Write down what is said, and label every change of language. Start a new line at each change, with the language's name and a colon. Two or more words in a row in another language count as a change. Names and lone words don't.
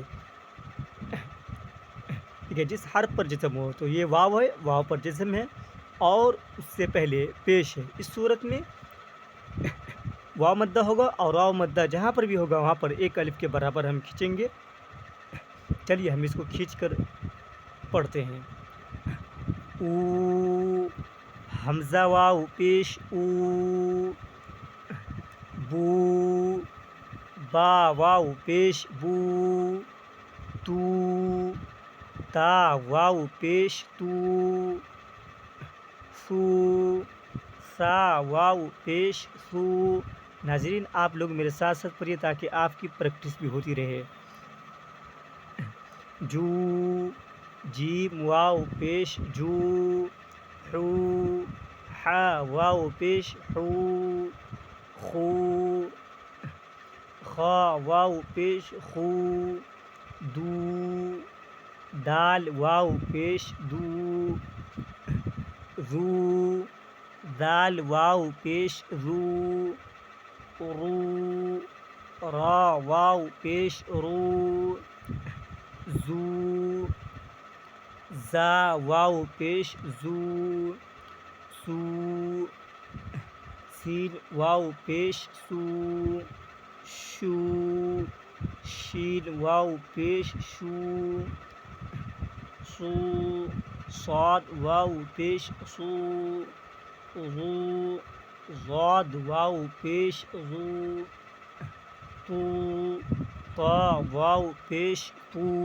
Urdu: ٹھیک ہے، جس حرف پر جزم ہو، تو یہ واو ہے، واو پر جزم ہے اور اس سے پہلے پیش ہے۔ اس صورت میں واو مدہ ہوگا، اور واو مدہ جہاں پر بھی ہوگا وہاں پر ایک الف کے برابر ہم کھینچیں گے۔ چلیے ہم اس کو کھینچ کر پڑھتے ہیں۔ او، حمزہ واو پیش او، بو، با واو پیش بو، تو، تا واو پیش تو، سو، سا واو پیش سو۔ ناظرین، آپ لوگ میرے ساتھ ساتھ پڑھیے تاکہ آپ کی پریکٹس بھی ہوتی رہے۔ جو، جیم واو پیش جو، حو، حا واو پیش حو، خو، خا واو پیش خو، دو، دال واو پیش دو، رو، دال واو پیش رو، رو، را واو پیش رو، زو، زا واو پیش زو، سو، سین واو پیش سو، شو، شین واو پیش شو، سو، صاد واو پیش سو، غو، ضاد واو پیش غو، تو، طا واو پیش تو،